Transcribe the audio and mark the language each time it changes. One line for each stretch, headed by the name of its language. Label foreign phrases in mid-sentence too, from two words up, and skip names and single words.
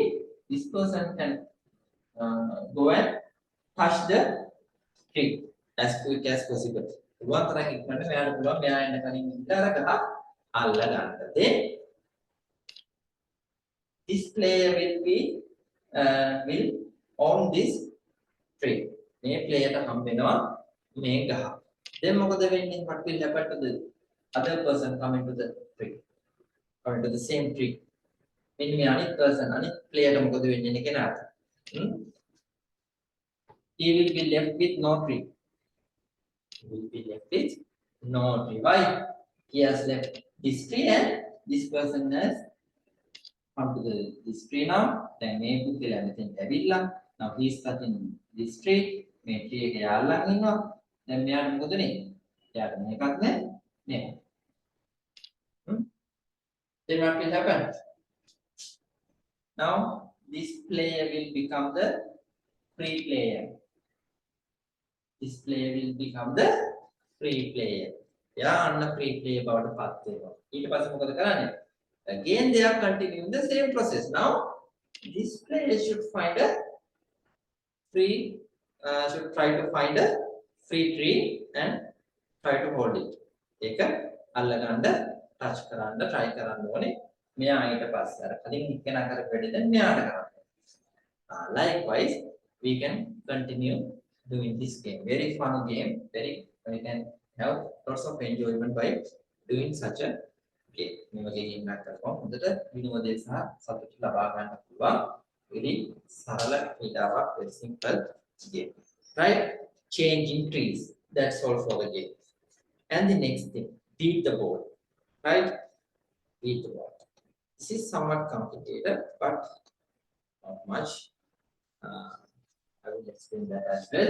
English: This person can go and touch the tree as quick as possible. Then this player will be will own this tree.
Sinhala: මේ player හම් වෙනවා මේ ගහ. Then මොකද වෙන්නේ?
English: What will happen to the other person coming to the tree? Coming to the same tree. මෙන්න මේ අනිත් person අනිත් player මොකද වෙන්නේ කෙනාට? He will be left with no tree. He will be left with no tree. Why? He has left this tree and this person has come to this tree now. Then
Sinhala: මේ පුද්ගලයා මෙතෙන් ඇවිල්ලා
English: now he is cutting this tree.
Sinhala: මේ tree එක යාල්ලන් ඉන්නවා. දැන් මෙයාට මොකද වෙන්නේ? එයාට මේකක් නැහැ. මේක.
English: Then what will happen? Now this player will become the free player. This player will become the free player. Yeah,
Sinhala: අන්න
English: free player
Sinhala: බවට පත් වෙනවා. ඊට පස්සේ මොකද කරන්නේ?
English: Again they are continuing the same process. Now this player should find a free should try to find a free tree and try to hold it.
Sinhala: ඒක අල්ලගන්න touch කරන්න try කරන්න ඕනේ. මෙයා ඊට පස්සේ අර කලින් එක්කෙනා කරපු වැඩේ දැන් මෙයාට කරන්න.
English: Likewise we can continue doing this game. Very fun game. We can have lots of enjoyment by doing such a game.
Sinhala: මේ වගේ game එකක් කරපුවම හොඳට විනෝදය සහ සතුට ලබා ගන්න පුළුවන්. Very සරල ක්‍රීඩාවක්,
English: very simple game. Right? Changing trees. That's all for the game. And the next thing, beat the ball. Right? Beat the ball. This is somewhat complicated, but not much. I will explain that as well.